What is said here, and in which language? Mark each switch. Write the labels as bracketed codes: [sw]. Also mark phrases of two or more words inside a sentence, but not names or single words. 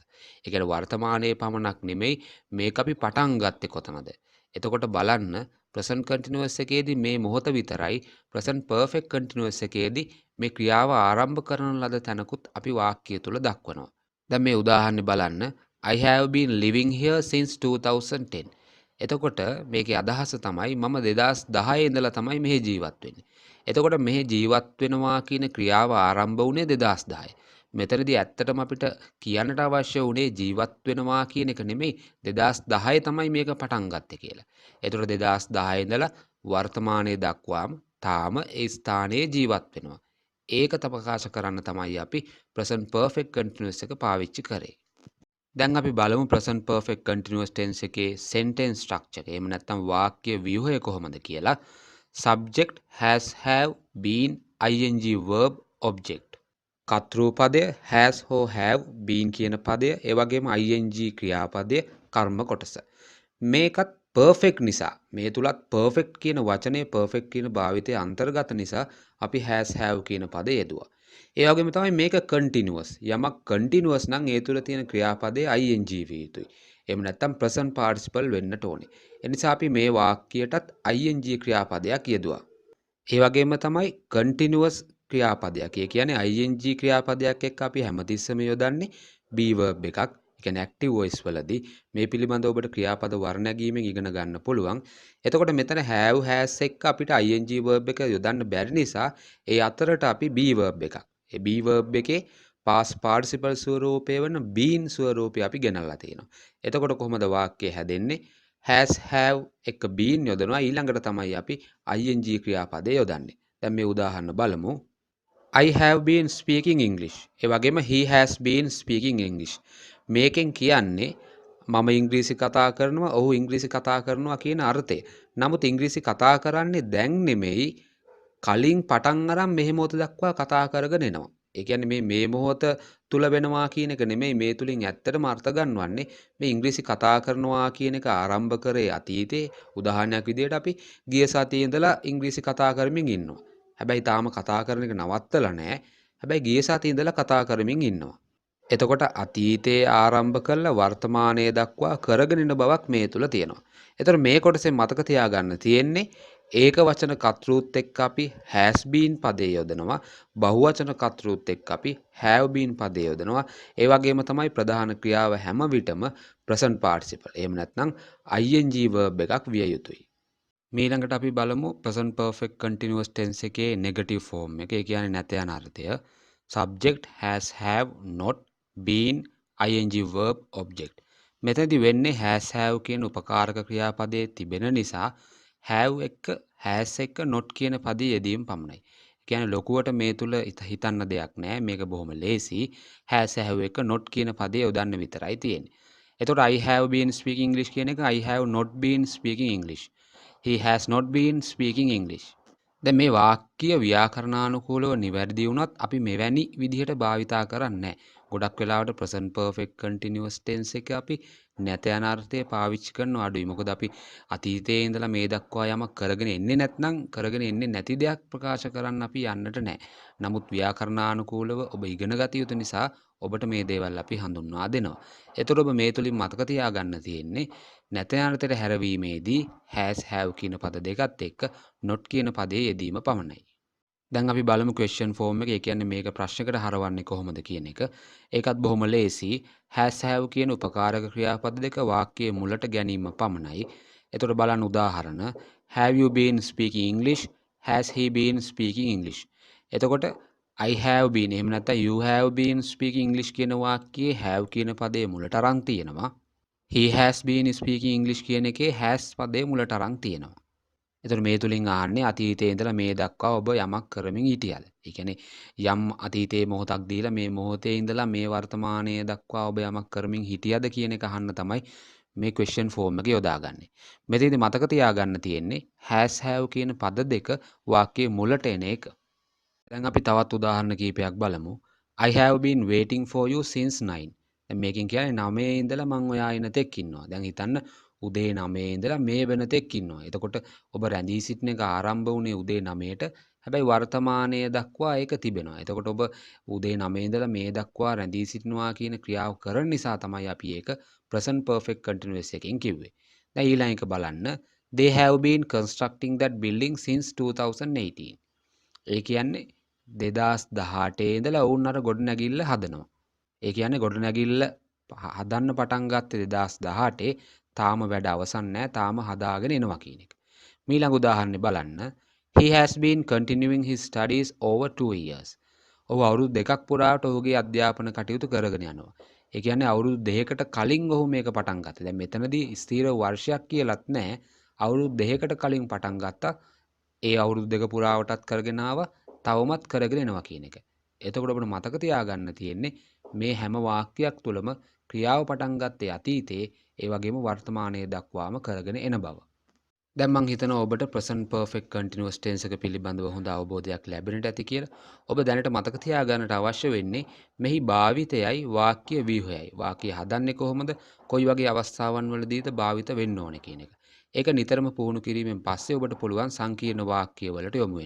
[si] ඒ කියන්නේ වර්තමානයේ පමණක් නෙමෙයි මේක අපි පටන් ගත්තේ කොතනද? එතකොට බලන්න [en] present continuous [si] එකේදී මේ මොහොත විතරයි [en] present perfect continuous [si] එකේදී මේ ක්‍රියාව ආරම්භ කරන ලද තැනකුත් අපි වාක්‍යය තුල දක්වනවා. දැන් මේ උදාහරණේ බලන්න [en] I have been living here since 2010. [si] එතකොට මේකේ අදහස තමයි මම 2010 ඉඳලා තමයි මෙහි ජීවත් වෙන්නේ. එතකොට මෙහි ජීවත් වෙනවා කියන ක්‍රියාව ආරම්භ වුණේ 2010. මෙතනදී ඇත්තටම අපිට කියන්නට අවශ්‍ය වුණේ ජීවත් වෙනවා කියන එක නෙමෙයි 2010 තමයි මේක පටන් ගත්තේ කියලා. එතකොට 2010 ඉඳලා වර්තමානයේ දක්වාම තාම ඒ ස්ථානයේ ජීවත් වෙනවා. ඒක ප්‍රකාශ කරන්න තමයි අපි [en] present perfect continuous [si] එක පාවිච්චි කරේ. දැන් අපි බලමු [en] present perfect continuous tense [si] එකේ [en] sentence structure [si] එක. එහෙම නැත්නම් වාක්‍ය ව්‍යුහය කොහොමද කියලා. [en] Subject has have been ing verb object. [si] කර්තෘ පදය has හෝ [en] have been [si] කියන පදය ඒ වගේම ing ක්‍රියාපදය කර්ම කොටස. මේකත් perfect නිසා මේ තුලත් perfect කියන වචනේ perfect කියන භාවිතය අන්තර්ගත නිසා අපි [en] has have [si] කියන පදය යෙදුවා. ඒ වගේම තමයි මේක continuous. යමක් continuous නම් ඒ තුල තියෙන ක්‍රියාපදේ ing විය යුතුයි. එහෙම නැත්නම් [en] present participle [si] වෙන්නට ඕනේ. ඒ නිසා අපි මේ වාක්‍යයටත් ing ක්‍රියාපදයක් යෙදුවා. ඒ වගේම තමයි continuous ක්‍රියාපදයක්. ඒ කියන්නේ ing ක්‍රියාපදයක් එක්ක අපි හැමතිස්සෙම යොදන්නේ [en] be verb [si] එකක්. ඒ කියන්නේ [en] active voice [si] වලදී මේ පිළිබඳව ඔබට ක්‍රියාපද වර්ණගීමෙන් ඉගෙන ගන්න පුළුවන්. එතකොට මෙතන [en] have has [si] එක්ක අපිට [en] ing verb [si] එක යොදන්න බැරි නිසා ඒ අතරට අපි [en] be verb [si] එකක්. ඒ [en] be verb [si] එකේ [en] past participle [si] ස්වරූපය වන been ස්වරූපය අපි ගෙනල්ලා තියෙනවා. එතකොට කොහොමද වාක්‍යය හැදෙන්නේ? [en] has have [si] එක been යොදනවා ඊළඟට තමයි අපි ing ක්‍රියාපදේ යොදන්නේ. දැන් මේ උදාහරණ බලමු. [en] I have been speaking English. [si] ඒ වගේම [en] he has been speaking English. [si] මේකෙන් කියන්නේ මම ඉංග්‍රීසි කතා කරනවා, ඔහු ඉංග්‍රීසි කතා කරනවා කියන අර්ථය. නමුත් ඉංග්‍රීසි කතා කරන්නේ දැන් නෙමෙයි කලින් පටන් අරන් මෙහි මොහොත දක්වා කතා කරගෙන එනවා. ඒ කියන්නේ මේ මොහොත තුල වෙනවා කියන එක නෙමෙයි මේ තුලින් ඇත්තටම අර්ථ ගන්නවන්නේ මේ ඉංග්‍රීසි කතා කරනවා කියන එක ආරම්භ කරේ අතීතේ. උදාහරණයක් විදිහට අපි ගිය සතියේ ඉඳලා ඉංග්‍රීසි කතා කරමින් ඉන්නවා. හැබැයි තාම කතා කරන එක නවත්තලා නැහැ. හැබැයි ගිය සතියේ ඉඳලා කතා කරමින් ඉන්නවා. එතකොට අතීතයේ ආරම්භ කළ වර්තමානයේ දක්වා කරගෙන යන බවක් මේ තුල තියෙනවා. එතකොට මේ කොටසෙන් මතක තියාගන්න තියෙන්නේ ඒක වචන කර්තෘත් එක්ක අපි [en] has been [si] පදේ යොදනවා. බහුවචන කර්තෘත් එක්ක අපි [en] have been [si] පදේ යොදනවා. ඒ වගේම තමයි ප්‍රධාන ක්‍රියාව හැම විටම [en] present participle. [si] එහෙම නැත්නම් [en] ing verb [si] එකක් විය යුතුයි. ඊළඟට අපි බලමු [en] present perfect continuous tense [si] එකේ [en] negative form [si] එක. ඒ කියන්නේ නැත යන අර්ථය. [en] Subject has have not been ing verb object. [si] මෙතනදී වෙන්නේ [en] has have [si] කියන උපකාරක ක්‍රියාපදයේ තිබෙන නිසා have එක has එක not කියන පදයේ යෙදීම පමණයි. ඒ කියන්නේ ලොකුවට මේ තුල හිතන්න දෙයක් නැහැ. මේක බොහොම ලේසි. [en] has have [si] එක not කියන පදයේ යොදන්න විතරයි තියෙන්නේ. [en] එතකොට I have been speaking English [si] කියන එක [en] I have not been speaking English. He has not been speaking English. [si] දැන් මේ වාක්‍ය ව්‍යාකරණානුකූලව නිවැරදි වුණත් අපි මෙවැනි විදිහට භාවිතා කරන්නේ නැහැ. ගොඩක් වෙලාවට [en] present perfect continuous tense [si] එක අපි නැත යන අර්ථය පාවිච්චි කරනවා අඩුයි. මොකද අපි අතීතයේ ඉඳලා මේ දක්වා යමක් කරගෙන එන්නේ නැත්නම් කරගෙන එන්නේ නැති දෙයක් ප්‍රකාශ කරන්න අපි යන්නට නැහැ. නමුත් ව්‍යාකරණානුකූලව ඔබ ඉගෙන ගත යුතු නිසා ඔබට මේ දේවල් අපි හඳුන්වා දෙනවා. එතකොට ඔබ මේ තුලින් මතක තියාගන්න තියෙන්නේ නැත යන අර්ථයට හැරවීමේදී [en] has have [si] කියන පද දෙකත් එක්ක not කියන පදයේ යෙදීම පමණයි. දැන් අපි බලමු [en] question form [si] එක. ඒ කියන්නේ මේක ප්‍රශ්නයකට හරවන්නේ කොහොමද කියන එක. ඒකත් බොහොම ලේසි. [en] has have [si] කියන උපකාරක ක්‍රියාපද දෙක වාක්‍යයේ මුලට ගැනීම පමණයි. එතකොට බලන්න උදාහරණ. [en] Have you been speaking English? Has he been speaking English? [si] එතකොට [en] I have been [si] එහෙම නැත්නම් [en] you have been speaking English [si] කියන වාක්‍යයේ have කියන පදයේ මුලට අරන් තියෙනවා. [en] He has been speaking English [si] කියන එකේ has පදයේ මුලට අරන් තියෙනවා. එතකොට මේ තුලින් ආන්නේ අතීතයේ ඉඳලා මේ දක්වා ඔබ යමක් කරමින් හිටියද? ඒ කියන්නේ යම් අතීතයේ මොහොතක් දීලා මේ මොහොතේ ඉඳලා මේ වර්තමානයේ දක්වා ඔබ යමක් කරමින් හිටියද කියන එක අහන්න තමයි මේ [en] question form [si] එක යොදාගන්නේ. මෙතනදී මතක තියාගන්න තියෙන්නේ [en] has have [si] කියන පද දෙක වාක්‍යයේ මුලට එන එක. දැන් අපි තවත් උදාහරණ කීපයක් බලමු. [en] I have been waiting for you since 9. [si] දැන් මේකෙන් කියන්නේ 9 ඉඳලා මම ඔයා එන තෙක් ඉන්නවා. දැන් හිතන්න උදේ 9 ඉඳලා මේ වෙන තෙක් ඉන්නවා. එතකොට ඔබ රැඳී සිටින එක ආරම්භ වුණේ උදේ 9ට. හැබැයි වර්තමානයේ දක්වා ඒක තිබෙනවා. එතකොට ඔබ උදේ 9 ඉඳලා මේ දක්වා රැඳී සිටිනවා කියන ක්‍රියාව කරන නිසා තමයි අපි ඒක [en] present perfect continuous [si] එකෙන් කිව්වේ. දැන් ඊළඟ එක බලන්න. [en] They have been constructing that building since 2018. [si] ඒ කියන්නේ 2018 ඉඳලා ඔවුන් අර ගොඩනැගිල්ල හදනවා. ඒ කියන්නේ ගොඩනැගිල්ල හදන්න පටන් ගත්තේ 2018. තාම වැඩ අවසන් නැහැ. තාම හදාගෙන එනවා කියන එක. ඊළඟ උදාහරණේ බලන්න. [en] He has been continuing his studies over 2 years. [si] ඔහු අවුරුදු දෙකක් පුරාට ඔහුගේ අධ්‍යාපන කටයුතු කරගෙන යනවා. ඒ කියන්නේ අවුරුදු දෙකකට කලින් ඔහු මේක පටන් ගත්තා. දැන් මෙතනදී ස්ථිර වර්ෂයක් කියලාත් නැහැ. අවුරුදු දෙකකට කලින් පටන් ගත්තා. ඒ අවුරුදු දෙක පුරාවටත් කරගෙන ආවා. තවමත් කරගෙන එනවා කියන එක. එතකොට ඔබට මතක තියාගන්න තියෙන්නේ මේ හැම වාක්‍යයක් තුළම ක්‍රියාව පටන් ගත්තේ අතීතයේ ඒ වගේම වර්තමානයේ දක්වාම කරගෙන එන බව. දැන් මම හිතනවා ඔබට [en] present perfect continuous tense [si] එක පිළිබඳව හොඳ අවබෝධයක් ලැබෙන්නට ඇති කියලා. ඔබ දැනට මතක තියාගන්නට අවශ්‍ය වෙන්නේ මෙහි භාවිතයයි වාක්‍ය ව්‍යුහයයි. වාක්‍ය හදන්නේ කොහොමද? කොයි වගේ අවස්ථාවන් වලදීද භාවිත වෙන්න ඕනේ කියන එක. ඒක නිතරම පුහුණු කිරීමෙන් පස්සේ ඔබට පුළුවන් සංකීර්ණ වාක්‍ය වලට යොමු වෙන්න.